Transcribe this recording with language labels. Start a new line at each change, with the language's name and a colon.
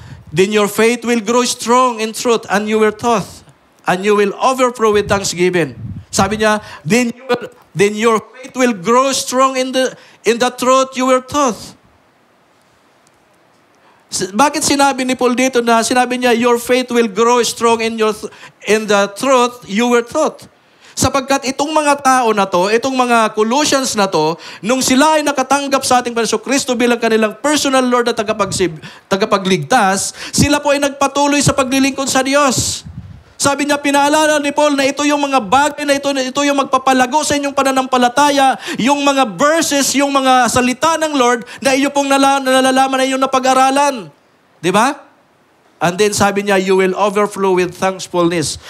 English: Then your faith will grow strong in truth and you will taught and you will overflow with thanksgiving.
Filipino: Sabi niya,
English: then your faith will grow strong in the truth you were taught.
Filipino: Bakit sinabi ni Paul dito na sinabi niya,
English: your faith will grow strong in the truth you were taught?
Filipino: Sapagkat itong mga tao na to, itong mga Colossians na to, nung sila ay nakatanggap sa ating Panginoon Kristo bilang kanilang personal Lord at tagapagligtas, sila po ay nagpatuloy sa paglilingkod sa Diyos. Sabi niya, pinaalala ni Paul na ito yung mga bagay na ito yung magpapalago sa inyong pananampalataya, yung mga verses, yung mga salita ng Lord na iyo pong nalalaman na inyong napag-aralan. Di ba?
English: And then
Filipino: sabi niya,
English: you will overflow with thankfulness.